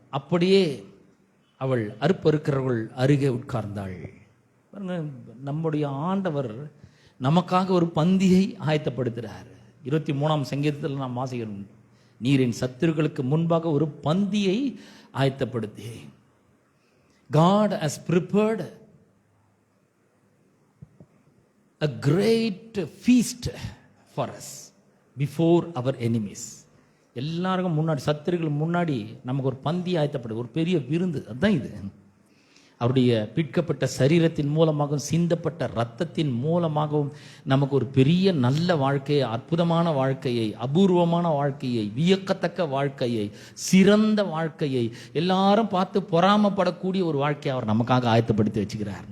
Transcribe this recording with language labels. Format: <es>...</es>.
<ta>அப்படியே அவள் அறுப்பறுக்கிறவள் அருகே உட்கார்ந்தாள். நம்முடைய ஆண்டவர் நமக்காக ஒரு பந்தியை ஆயத்தப்படுத்துகிறார். 23ஆம் சங்கீதத்தில் நாம் வாசிக்கிறோம், நீரின் சத்துருக்களுக்கு முன்பாக ஒரு பந்தியை ஆயத்தப்படுத்தி.</ta> <en>God has prepared a great feast for us before our enemies.</en> <ta>எல்லாருக்கும் முன்னாடி, சத்துருக்கள் முன்னாடி நமக்கு ஒரு பந்தி ஆயத்தப்படுது, ஒரு பெரிய விருந்து. அதுதான் இது. அவருடைய பிற்கப்பட்ட சரீரத்தின் மூலமாகவும் சிந்தப்பட்ட இரத்தத்தின் மூலமாகவும் நமக்கு ஒரு பெரிய நல்ல வாழ்க்கையை, அற்புதமான வாழ்க்கையை, அபூர்வமான வாழ்க்கையை, வியக்கத்தக்க வாழ்க்கையை, சிறந்த வாழ்க்கையை, எல்லாரும் பார்த்து பொறாமப்படக்கூடிய ஒரு வாழ்க்கையை அவர் நமக்காக ஆயத்தப்படுத்தி வச்சுக்கிறார்.</ta>